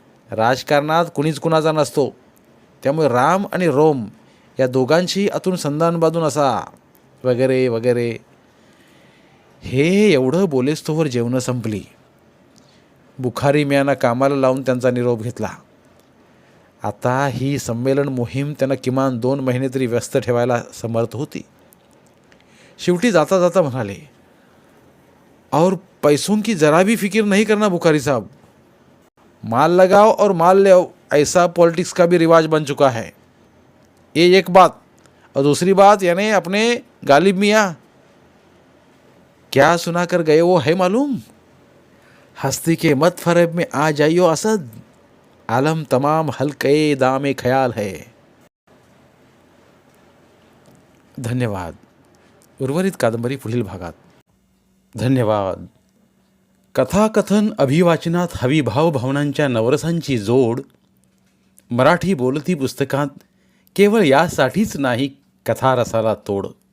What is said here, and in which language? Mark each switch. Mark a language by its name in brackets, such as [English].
[Marathi] राजकारणात कुणीच कुणाचा नसतो, त्यामुळे राम आणि रोम या दोघांशी आतून संधान बांधून असा वगैरे वगैरे. हे एवढं बोलेस्तोवर जेवणं संपली. बुखारी मियाँना कामाला लावून त्यांचा निरोप घेतला. आता ही संमेलन मोहीम त्यांना किमान 2 महिने तरी व्यस्त ठेवायला समर्थ होती. शेवटी जाता जाता म्हणाले, [Hindi] और पैसों की जरा भी फिक्र नहीं करना बुखारी साहब, माल लगाओ और माल ले आओ, ऐसा पॉलिटिक्स का भी रिवाज बन चुका है. ये एक बात. और दूसरी बात, यानी अपने गालिब मियाँ क्या सुना कर गए वो है मालूम? हस्ती के मत फरेब में आ जाइयो असद, आलम तमाम हल्के दामे ख्याल है. [Marathi] धन्यवाद. उर्वरित कादंबरी पुढील भागात. धन्यवाद. कथाकथन अभिवाचनात हवी भावभावनांच्या नवरसांची जोड मराठी बोलती पुस्तकात केवळ यासाठीच नाही कथारसाला तोड.